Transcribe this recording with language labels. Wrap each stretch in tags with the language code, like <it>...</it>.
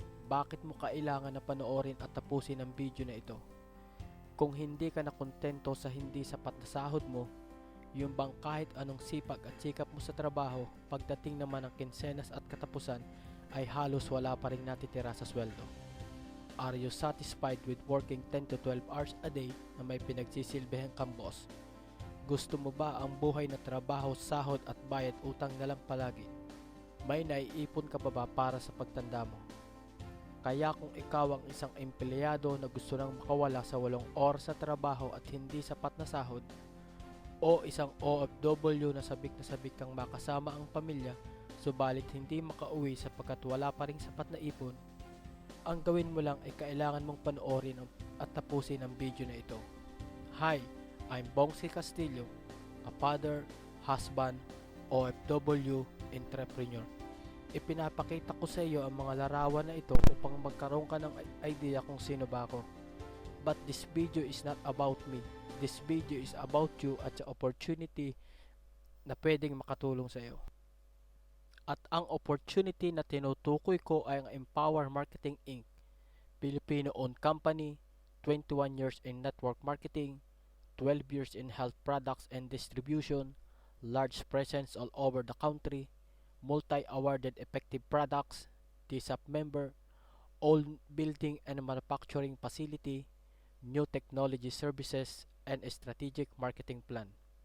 <tl>Bakit mo kailangan na panoorin at tapusin ang video na ito? Kung hindi ka nakontento sa hindi sapat na sahod mo, yung bang kahit anong sipag at sikap mo sa trabaho, pagdating naman ng kinsenas at katapusan, ay halos wala pa rin natitira sa sweldo.</tl> <en>Are you satisfied with working 10 to 12 hours a day</en> <tl>na may pinagsisilbihan kang boss? Gusto mo ba ang buhay na trabaho, sahod at bayad utang na lang palagi? May naiipon ka ba para sa pagtanda mo? Kaya kung ikaw ang isang empleyado na gusto nang makawala sa 8 oras sa trabaho at hindi sapat na sahod, o isang OFW na sabik kang makasama ang pamilya subalit hindi makauwi sapagkat wala pa ring sapat na ipon, ang gawin mo lang ay kailangan mong panoorin at tapusin ang video na ito.</tl> <en>Hi, I'm Bongsi Castillo, a father, husband, OFW, entrepreneur.</en> <tl>Ipinapakita ko sa iyo ang mga larawan na ito upang magkaroon ka ng idea kung sino ba ako.</tl> <en>But this video is not about me. This video is about you at the opportunity</en> <tl>na pwedeng makatulong sa iyo. At ang opportunity na tinutukoy ko ay ang Empower Marketing Inc.</tl> <en>Filipino-owned company, 21 years in network marketing, 12 years in health products and distribution, large presence all over the country, multi-awarded effective products, TSAP member, own building and manufacturing facility, new technology services, and a strategic marketing plan.</en>